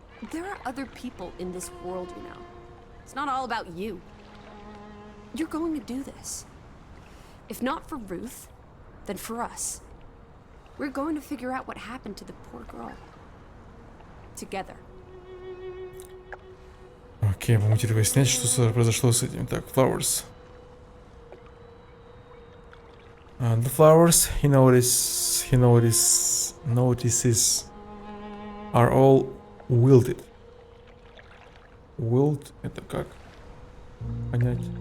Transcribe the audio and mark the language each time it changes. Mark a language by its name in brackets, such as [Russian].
[English] There are other people in this world, you know. It's not all about you. You're going to do this. If not for Ruth, then for us. We're going to figure out what happened to the poor girl. Together. [Russian] Окей, будем теперь выяснять, что произошло с этим. Так, flowers. [English] The flowers he notices are all wilted. [Russian] Wilt это как понять?